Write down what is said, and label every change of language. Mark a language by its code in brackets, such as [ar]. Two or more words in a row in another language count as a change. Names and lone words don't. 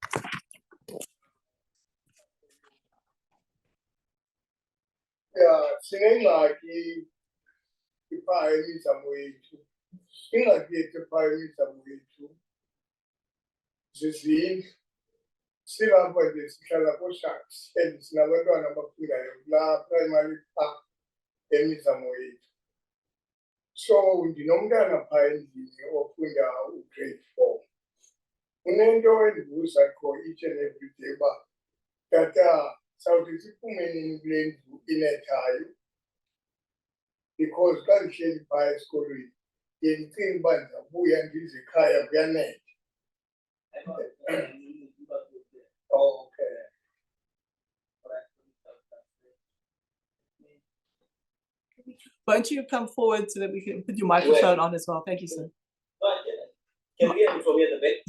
[en] Yeah, singing like if I need some way to sing like if I need some way to. [xh] Zizine, silapha nje sihlala koSharks and sinabantwana abafundayo kula primary park emizamo yethu. So ndinomntana phaa endlini ofunda ugrade 4. Unento endibuza kho [en] each and every day [xh] uba tata sawuthi siphume nini kule ndlu inethayo, because xa ndihleli phaa esikolweni ndiye ndicinge uba ndizabuya ndize ekhaya kuyanetha. [en] Okay. Why don't you come forward so that we can put your microphone on as well? Thank you, sir. Can you hear me from here at the back?